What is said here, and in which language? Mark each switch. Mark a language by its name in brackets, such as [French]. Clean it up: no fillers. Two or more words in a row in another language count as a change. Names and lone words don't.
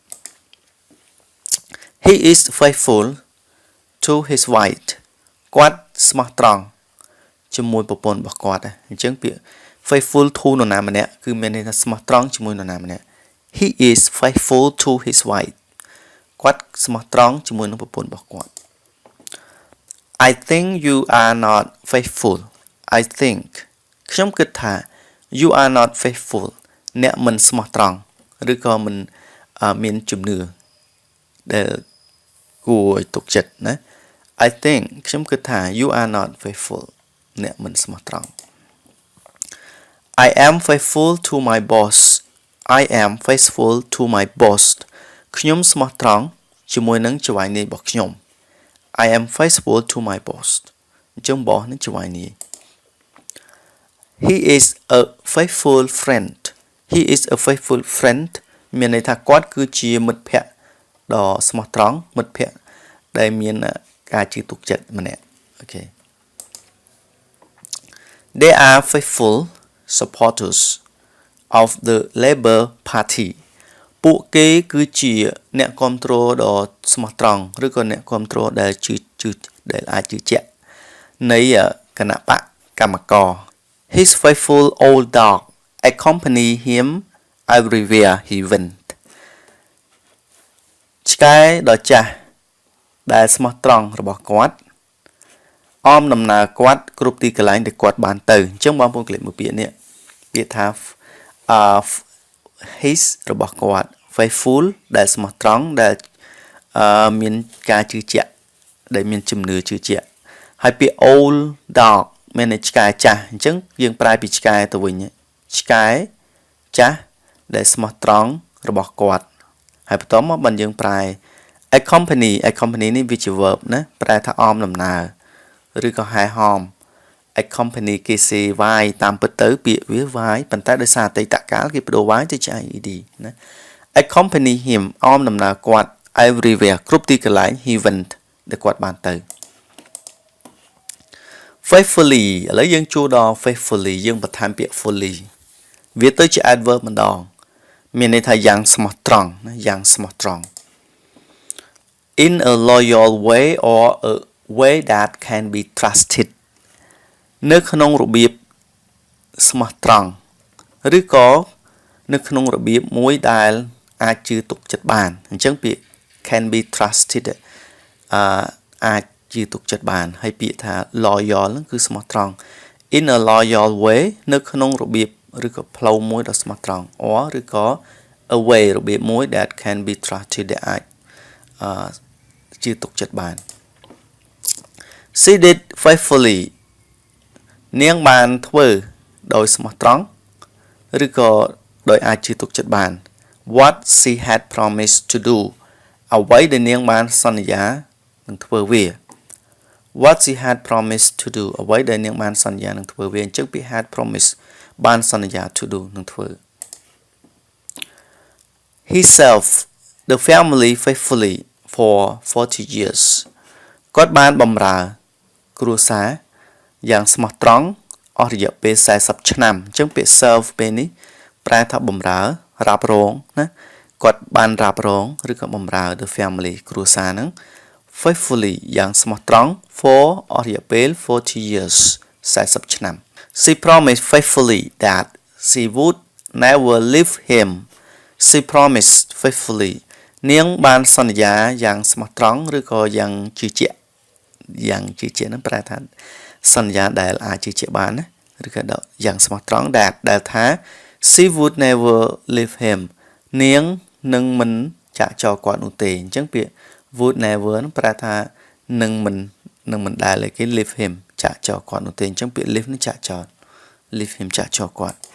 [English] He is faithful to his wife [Khmer] គាត់ស្មោះត្រង់ជាមួយប្រពន្ធរបស់គាត់អញ្ចឹងពាក្យ [English] faithful to [Khmer] នរណាម្នាក់ គឺមានន័យថាស្មោះត្រង់ជាមួយនរណាម្នាក់ [English] He is faithful to his wife [Khmer] គាត់ស្មោះត្រង់ជាមួយនឹងប្រពន្ធរបស់គាត់ [English] I think you are not faithful I think [Khmer] ខ្ញុំគិតថា [English] you are not faithful [Khmer] អ្នកមិនស្មោះត្រង់ឬក៏មិនមានជំនឿដែលគួរឲ្យទុកចិត្តណា [English] I think [Khmer] ខ្ញុំគិតថា [English] you are not faithful [Khmer] អ្នកមិនស្មោះត្រង់ [English] I am faithful to my boss I am faithful to my boss [Khmer] ខ្ញុំស្មោះត្រង់ជាមួយនឹងចៅហ្វាយនាយរបស់ខ្ញុំ [English] I am faithful to my boss [Khmer] អញ្ចឹង boss នឹងចៅហ្វាយនាយ [English] He is a faithful friend He is a faithful friend [Khmer] មានន័យថាគាត់គឺជាមិត្តភក្តិដ៏ស្មោះត្រង់មិត្តភក្តិដែលមានការជឿទុកចិត្តម្នាក់អូខេ [English] They are faithful supporters of the Labour Party [Khmer] ពួកគេគឺជាអ្នកគ្រប់គ្រងដ៏ស្មោះត្រង់ឬក៏អ្នកគ្រប់គ្រងដែលដែលអាចជឿជាក់នៃគណៈបកកម្មករ [English] His faithful old dog accompany him everywhere he went [Khmer] ឆ្កែដ៏ចាស់ដែលស្មោះត្រង់របស់គាត់អមដំណើរគាត់គ្រប់ទីកន្លែងដែលគាត់បានទៅអញ្ចឹងបងប្អូនក្លិកមើលពាក្យនេះពាក្យថា his របស់គាត់ faithful ដែលស្មោះត្រង់ដែលមានការជឿជាក់ដែលមានជំនឿជឿជាក់ហើយពាក្យ [English] old dog [Khmer] មានន័យឆ្កែចាស់អញ្ចឹងយើង ប្រែពីឆ្កែទៅវិញឆ្កែចាស់ដែលស្មោះត្រង់របស់គាត់ហើយបន្ទាប់មកបានយើងប្រែ accompany នេះវាជា verb ណាប្រែថាអមដំណើរឬក៏ហែហម accompany គេសេវាយតាមពិតទៅពាក្យវាវាយប៉ុន្តែដោយសារអតីតកាលគេបដូរវាយទៅជា ed ណា [English] accompany him [Khmer] អមដំណើរគាត់ everywhere គ្រប់ទីកន្លែង [English] he went [Khmer] ដែលគាត់បានទៅ faithfully ឥឡូវយើងជួដល់ faithfully យើងបន្ថែមពាក្យ fully វាទៅជា adverb ម្ដងមានន័យថាយ៉ាងស្មោះត្រង់ណាយ៉ាងស្មោះត្រង់ [English] in a loyal way or a way that can be trusted [Khmer] នៅក្នុងរបៀបស្មោះត្រង់ឬក៏ នៅក្នុងរបៀបមួយដែលអាចជឿទុកចិត្តបានអញ្ចឹងពាក្យ [English] can be trusted [Khmer] អាចជឿទុកចិត្តបានហើយពាក្យថា loyal ហ្នឹងគឺស្មោះត្រង់ [English] in a loyal way [Khmer] នៅក្នុងរបៀបឬក៏ផ្លូវមួយដ៏ស្មោះត្រង់ or ឬក៏ [English] a way [Khmer] របៀបមួយ [English] that can be trusted [Khmer] ដែលអាចជឿទុកចិត្តបាន [English] She did faithfully [Khmer] នាងបានធ្វើដោយស្មោះត្រង់ឬក៏ដោយអាចជឿទុកចិត្តបាន [English] What she had promised to do [Khmer] អ្វីដែលនាងបានសន្យានឹងធ្វើវា [English] What she had promised to do [Khmer] អ្វីដែលនាងបានសន្យានឹងធ្វើវាអញ្ចឹងពាក្យ [English] had promised [Khmer] បានសន្យា [English] to do [Khmer] នឹងធ្វើ [English] He served the family faithfully for 40 years [Khmer] គាត់បានបម្រើគ្រួសារយ៉ាងស្មោះ ត្រង់អស់រយៈពេល40ឆ្នាំអញ្ចឹងពាក្យ serve ពេលនេះប្រែថាបម្រើរ៉ាប់រងណាគាត់បានរ៉ាប់រងឬក៏បម្រើ [English] the family [Khmer] គ្រួសារហ្នឹង faithfully យ៉ាងស្មោះត្រង់ for អស់រយៈពេល40 years 40ឆ្នាំ [English] She promised faithfully that she would never leave him. She promised faithfully [Khmer] នាងបានសន្យាយ៉ាងស្មោះត្រង់ឬក៏យ៉ាងជឿជាក់នឹងប្រែថាសន្យាដែលអាចជឿជាក់បានណាឬក៏យ៉ាងស្មោះត្រង់ដែលថា [English] she would never leave him [Khmer] នាងនឹងមិនចាក់ចោលគាត់នោះទេអញ្ចឹងពាក្យ [English] would never [Khmer] នឹងប្រែថានឹងមិនដែលគេ [English] leave him [Khmer] ចាក់ចោលគាត់នោះទេអញ្ចឹងពាក្យ leave នឹងចាក់ចោល [English] leave him [Khmer] ចាក់ចោលគាត់